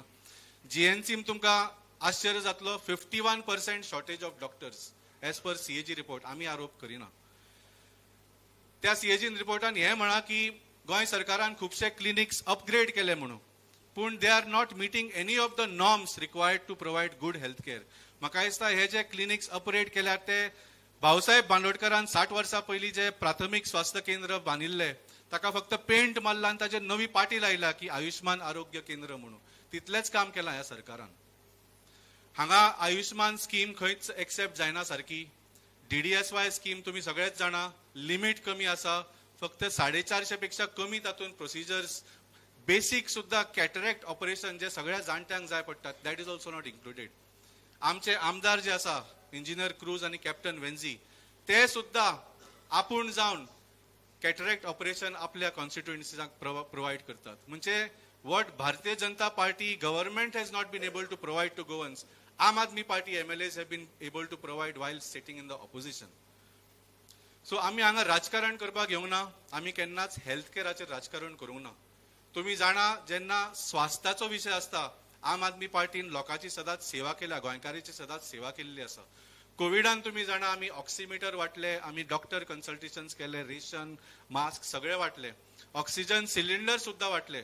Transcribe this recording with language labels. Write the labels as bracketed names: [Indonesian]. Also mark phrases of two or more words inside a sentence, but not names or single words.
[Konkani] GNCन तुमकां आश्चर्य जातलो, [English] 51% shortage of doctors as per CAG report. [Konkani] आमी आरोप करिना। त्या CAG रिपोर्टान हे म्हणा की गोंय सरकारान खुबशे क्लिनिक्स अपग्रेड केले म्हणून, पूण [English] they are not meeting any of the norms required to provide good health care. [Konkani] म्हाका दिसता हे जे क्लिनिक्स अपग्रेड केल्यात ते भाऊसाहेब बांदोडकरान 60 वर्सां पयलीं जे प्राथमीक स्वास्थ्य केंद्र बांदिल्ले ताका फक्त पेंट मारला आनी ताचेर नवी पाटी लायला की आयुष्मान आरोग्य केंद्र म्हणून, तितलेंच काम केलां ह्या सरकारान। हांगा आयुष्मान स्कीम खंयच एक्सेप्ट जायना सारकी। DDSY स्कीम तुम्ही सगळेच जाणा, लिमिट कमी आसा, फक्त 450 पेक्षा कमी तातूंत प्रोसिजर्स, बेसिक सुद्धा [English] cataract operation [Konkani] जे सगळ्या जाणट्यांक जाय पडटात [English] that is also not included. [Konkani] आमचे आमदार जे आसा इंजिनियर क्रूज आणि कॅप्टन वेन्झी ते सुद्धा आपूण जावन [English] cataract operation [Konkani] आपल्या कॉन्स्टिट्युएन्सीक प्रोवाइड करतात। [English] म्हणजे what Bharatiya Janata Party government has not been able to provide to Goans, Aam Aadmi Party MLAs have been able to provide while sitting in the opposition. [Konkani] So आम्ही हांगा राजकारण करपाक येवंक ना, आम्ही केन्नाच हेल्थ केअराचेर राजकारण करूंक ना। तुम्ही जाणा जेन्ना स्वास्थ्याचो विशय आसता, आम आदमी पार्टीन लोकांची सदांच सेवा केल्या, गोंयकारांची सदांच सेवा केल्ली आसा। कोविडान तुम्ही जाणा आम्ही ऑक्सिमीटर वाटले, आम्ही [English] doctor consultations [Konkani] केले, रेशन, मास्क सगळे वाटले, [English] oxygen cylinder [Konkani] सुद्धा वाटले।